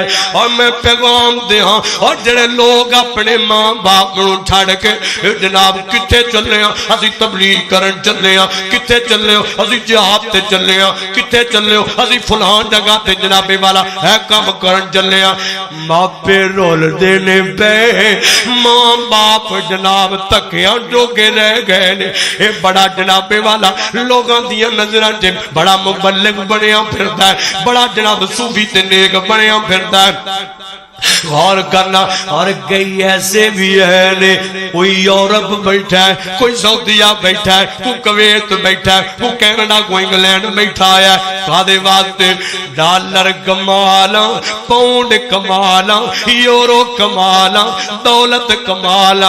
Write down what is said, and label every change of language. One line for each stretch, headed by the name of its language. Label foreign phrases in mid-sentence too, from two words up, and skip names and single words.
Punjabi: اور میں پیغام دے ہاں، اور جڑے لوگ اپنے ماں باپ نو چھڑ کے جناب کتے چلے ہاں، اسی تبلیغ کرن چلے ہاں، کتے چلے ہاں اسی جہاد تے چلے ہاں، کتے چلے ہو اسی فلان جگہ تے جناب والا ہے کام کرن چلے ہاں۔ ماپے رول دینے پہ ماں باپ جناب تکیاں جو کے رہ گئے نے۔ اے بڑا جناب والا لوگاں دیاں نظراں چ بڑا مبلغ بنیا پھردا ہے، بڑا جناب صوفی تے نیک بنیا پھردا ہے۔ غور کرنا۔ اور کئی ایسے بھی ہے، کوئی یورپ بیٹھا ہے، کوئی سعودیہ بیٹھا ہے، کوئی کویت بیٹھا ہے، کوئی کینیڈا کوئی انگلینڈ بیٹھا ہے۔ کادے واسطے؟ ڈالر کمالا، پاؤنڈ کمالا، یورو کمالا، دولت کمالا۔